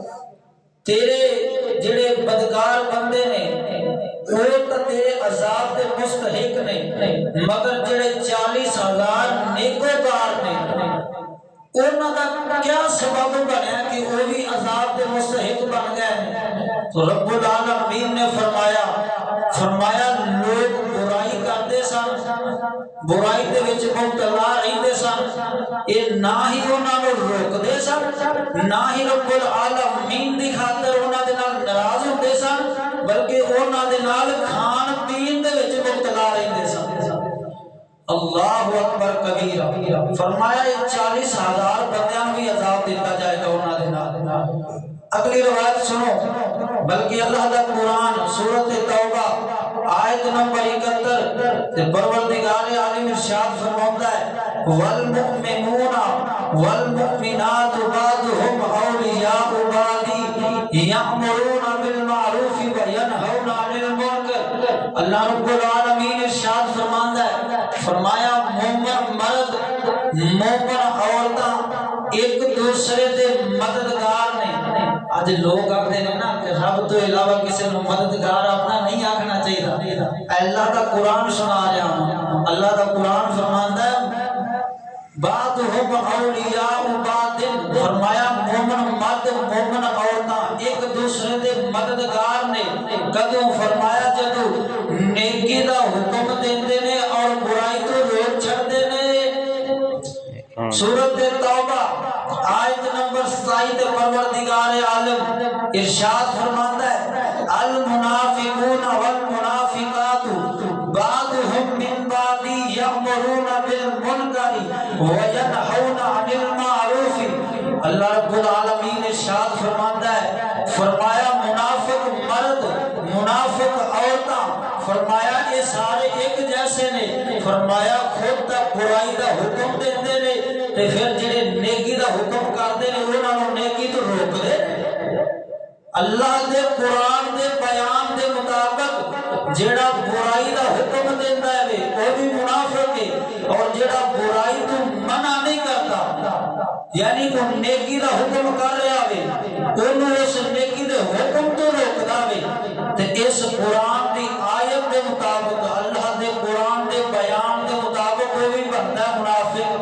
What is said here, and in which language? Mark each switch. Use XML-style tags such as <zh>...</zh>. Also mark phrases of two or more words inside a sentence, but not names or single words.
<pa>تیرے جڑے بدکار بندے نے وہ تو تیرے عذاب دے مستحق نے، مگر جڑے 40,000 نیکوکار نے انہاں دا کیا سبب بنیا کہ وہ بھی عذاب دے مستحق بن گئے؟ تو رب العالمین نے فرمایا لوگ برائی کرتے سن، برائی دے وچ مبتلا رہندے سن، یہ نہ ہی انہاں نوں روکدے سن، نہ ہی رب العالمین دی خاطر انہاں دے نال ناراض ہوندے سن، بلکہ انہاں دے نال کھان پین دے وچ مبتلا رہندے سن۔</pa> <ar>اللہ اکبر کبیرہ۔</ar> <pa>فرمایا یہ 40,000 بندیاں بھی عذاب دیتا جائے گا انہاں دے نال۔ اگلی روایت سنو، بلکہ اللہ دا قرآن سورۃ توبہ آیت نمبر 71 تے پروردگار عالم ارشاد فرماتا ہے،</pa> <ar>والمؤمنون والمؤمنات بعضهم اولیاء بعض یأمرون بالمعروف وینہون عن المنکر۔</ar> <pa>اللہ رب العالمین ارشاد فرماتا ہے، فرمایا مومن مرد مومن عورتاں ایک دوسرے دے مددگار نے۔ آج لوگ آکھتے ہیں نا کہ رب تو علاوہ کسی نے مددگار اپنا نہیں آکھنا چاہیے۔ اللہ کا قرآن سنا رہا ہوں، اللہ کا قرآن فرماتا ہے</pa> <ar>بعضهم اولیاء بعض،</ar> <pa>فرمایا مومن مرد مومن عورتاں ایک دوسرے دے مددگار نے۔ کدوں؟ فرمایا جدوں نیکی دا حکم دیندے نے اور برائی تو روک چھڑدے نے۔</pa> <ur>سورۃ توبہ آیت نمبر 27 پروردگار عالم ارشاد فرماتا ہے،</ur> <ar>المنافقون والمنافقات بعضهم من بعض یأمرون بالمنکر وینہون عن المعروف۔</ar> <pa>اللہ رب العالمین ارشاد فرماتا ہے، فرمایا منافق مرد منافق عورتاں، فرمایا یہ سارے ایک جیسے نے، فرمایا خود تک برائی دا حکم دیندے نے تے پھر جڑے نیکی دا حکم کرتے ہیں انہاں نوں نیکی تو روک دے۔ اللہ دے قرآن دے بیان دے مطابق جڑا برائی دا حکم دیندا ہے وہ بھی منافق ہے، اور جڑا برائی تو منع نہیں کرتا یعنی وہ نیکی دا حکم کر رہا ہے انہوں اس نیکی دے حکم تو روکدا ہے، تے اس قرآن دی آیت دے مطابق اللہ دے قرآن دے بیان دے مطابق وہ بھی بنتا ہے منافق۔</pa>